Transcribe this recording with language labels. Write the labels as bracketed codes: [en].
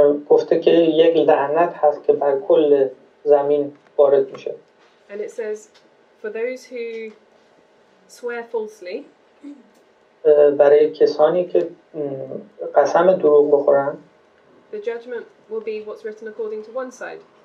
[fa] گفته که یک لعنت هست که بر کل زمین وارد میشه. [en] And it says for those who swear falsely, [fa] برای کسانی که قسم دروغ بخورن [en] the judgment will be what's written according to one side.